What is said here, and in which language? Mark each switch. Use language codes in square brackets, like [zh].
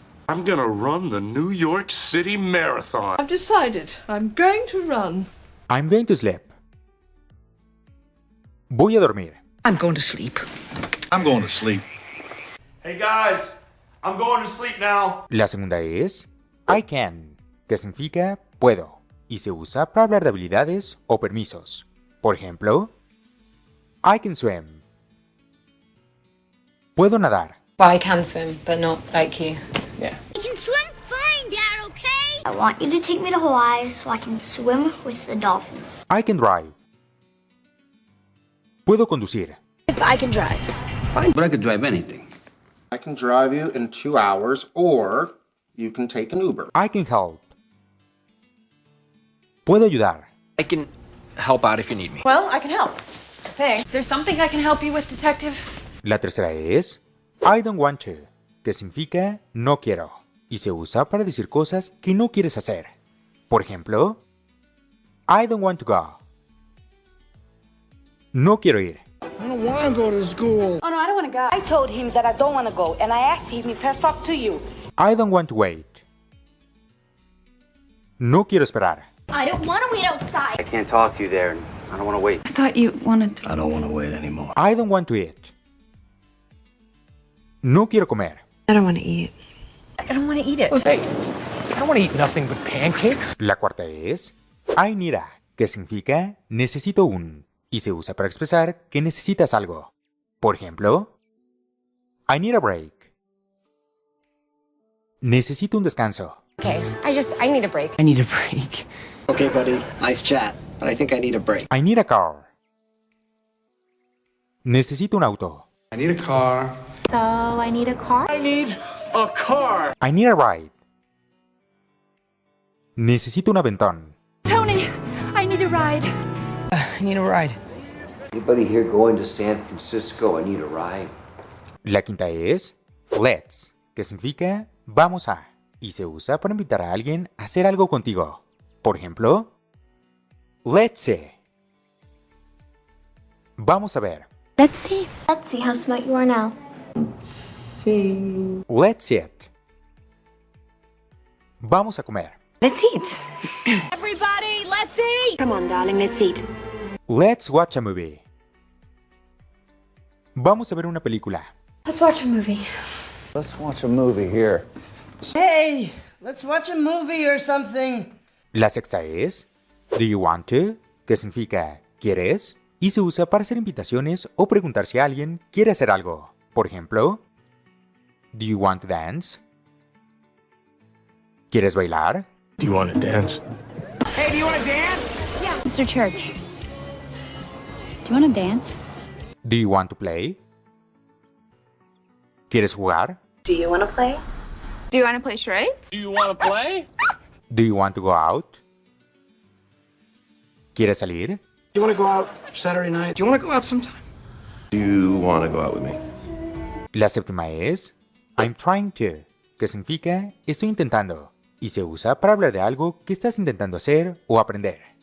[en] I'm gonna run the New York City Marathon. I've decided. I'm going to run. I'm going to sleep. [es] Voy a dormir. [en] I'm going to sleep. I'm going to sleep. Hey guys, I'm going to sleep now. [es] La segunda es [en] I can, [es] que significa puedo, y se usa para hablar de habilidades o permisos. Por ejemplo, [en] I can swim. [es] Puedo nadar. [en] Well, I can swim, but not like you. I can swim fine, Dad, okay? I want you to take me to Hawaii so I can swim with the dolphins. I can drive. [es] Puedo conducir. [en] I can drive. But I could drive anything. I can drive you in 2 hours, or you can take an Uber. I can help. [es] Puedo ayudar. [en] I can help out if you need me. Well, I can help. Thanks. Is there something I can help you with, detective? [es] La tercera es [en] I don't want to, [es] que significa no quiero, y se usa para decir cosas que no quieres hacer. Por ejemplo, [en] I don't want to go. [es] No quiero ir. [en] I don't want to go to school. Oh no, I don't want to go. I told him that I don't want to go, and I asked him if I talk to you. I don't want to wait. [es] No quiero esperar. [en] I don't want to wait outside. I can't talk to you there, and I don't want to wait. I thought you wanted to. I don't want to wait anymore. I don't want to eat. [es] No quiero comer. [en] I don't want to eat. I don't want to eat it. Hey, I don't want to eat nothing but pancakes. [es] La cuarta es [en] I need a, [es] que significa necesito un, y se usa para expresar que necesitas algo. Por ejemplo, [en] I need a break. [es] Necesito un descanso. [en] Okay, I need a break. I need a break. Okay, buddy. Nice chat, but I think I need a break. I need a car. [es] Necesito un auto. [en] I need a car. So I need a car? I need a car. I need a ride. [es] Necesito un aventón. [en] Tony, I need a ride. I need a ride. Anybody here going to San Francisco? I need a ride. [es] La quinta es [en] let's, [es] que significa vamos a, y se usa para invitar a alguien a hacer algo contigo. Por ejemplo, [en] let's see. [es] Vamos a ver. [en] Let's see. Let's see how smart you are now. Let's eat. [es] Vamos a comer. [en] Let's eat. Everybody, let's eat. Come on, darling, let's eat. Let's watch a movie. [es] Vamos a ver una película. [en] Let's watch a movie. Let's watch a movie here. Hey, let's watch a movie or something. [es] La sexta es [en] do you want to, [es] que significa ¿quieres? Y se usa para hacer invitaciones o preguntar si alguien quiere hacer algo. Por ejemplo, [en] do you want to dance? [es] ¿Quieres bailar? [en] Do you want to dance? Hey, do you want to dance? Mr. Church, do you want to dance? Do you want to play? [es] ¿Quieres jugar? [en] Do you want to play? Do you want to play charades? Do you want to play? Do you want to go out? [es] ¿Quieres salir? [en] Do you want to go out Saturday night? Do you want to go out sometime? Do you want to go out with me? [es] La séptima es [en] I'm trying to, [es] que significa estoy intentando, y se usa para hablar de algo que estás intentando hacer o aprender.